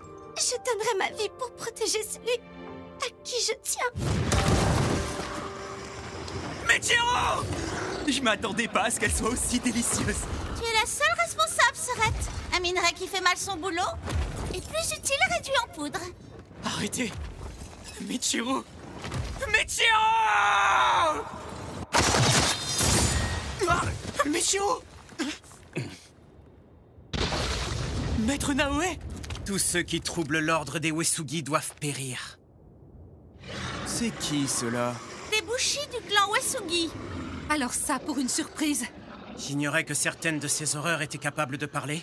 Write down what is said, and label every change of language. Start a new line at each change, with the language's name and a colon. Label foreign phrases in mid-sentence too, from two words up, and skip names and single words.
French: Je donnerai ma vie pour protéger celui à qui je tiens. Michiru! Je m'attendais pas à ce qu'elle soit aussi délicieuse. Tu es la seule responsable, Serette. Un minerai qui fait mal son boulot est plus utile réduit en poudre. Arrêtez! Michiru! Michiru! Ah, Michiru! Maître Naoe! Tous ceux qui troublent l'ordre des Uesugi doivent périr. C'est qui, ceux-là? Des bouchis du clan Uesugi. Alors ça pour une surprise. J'ignorais que certaines de ces horreurs étaient capables de parler.